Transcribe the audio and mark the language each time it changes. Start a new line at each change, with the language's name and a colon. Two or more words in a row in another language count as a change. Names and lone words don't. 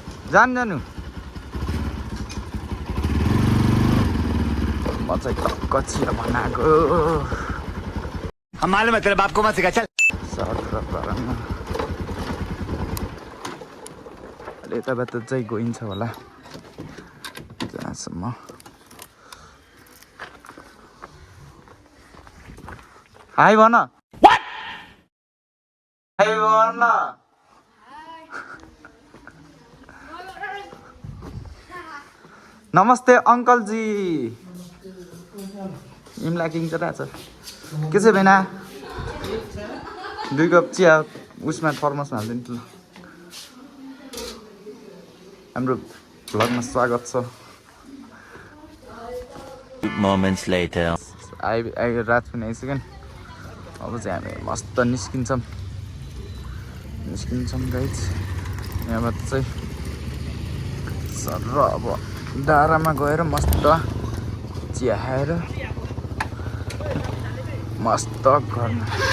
Nepali: जानु म चाहिँ टक्क छिर बनाएको
Hindi: हम मालूम है तेरे बाप को मत सिखा चल
Nepali: अहिले यताबाट चाहिँ गइन्छ होला जहाँसम्म हाई भन हाई भन नमस्ते अङ्कलजी इमला किन्छ रहेछ के छ बेना 2 कप चिया उसमा थर्मसमा हाल्दैन ल हाम्रो भ्लगमा स्वागत छ
English: moments later
Nepali: आइ रात पनि आइसक्यो अब चाहिँ हामी मस्त निस्किन्छौँ गाइज यहाँबाट चाहिँ सर अब डाँडामा गएर मस्त चिया खाएर मस्त घरमा